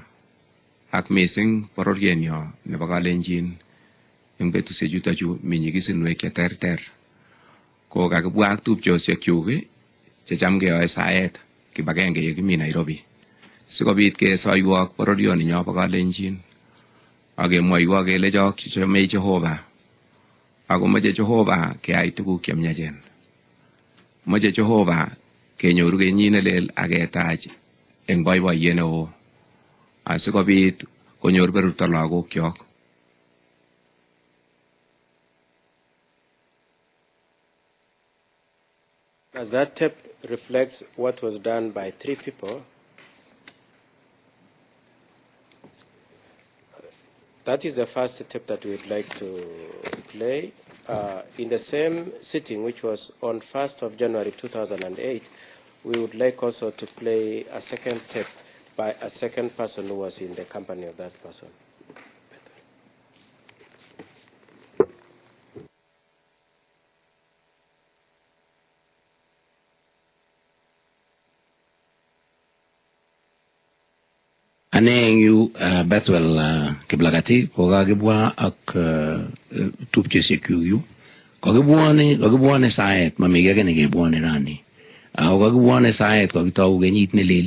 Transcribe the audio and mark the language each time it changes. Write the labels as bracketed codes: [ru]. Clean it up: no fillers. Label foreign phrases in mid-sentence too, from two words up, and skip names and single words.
[kln] ak mising bororienyo nebo Kalenjin eng betusiek chutokchu mi nyigisinwek cheterter ko kakibwa ak tupchosiekyuk checham keyoe saet kibagenge yekimi Nairobi sikobit kesoiwok bororioninyo bo Kalenjin akemwoiwo kele chok chome Jehova akomoche Jehova keyai tuguk chemyachen. Moche Jehova kenyoru kenyit nelel aketach eng boiboiyet neo asikobit konyor berurto lagokyok. [en] As that tape reflects what was done by three people, that is the first tape that we would like to play. In the same sitting, which was on 1st of January 2008, we would like also to play a second tape by a second person who was in the company of that person. [kln] Ane yu Bethwell Kiblagati ko kakibwa ak tupchesiek yu kakibwane saet mamigege nekebwane rani ako kakibwane saet kakitau kenyit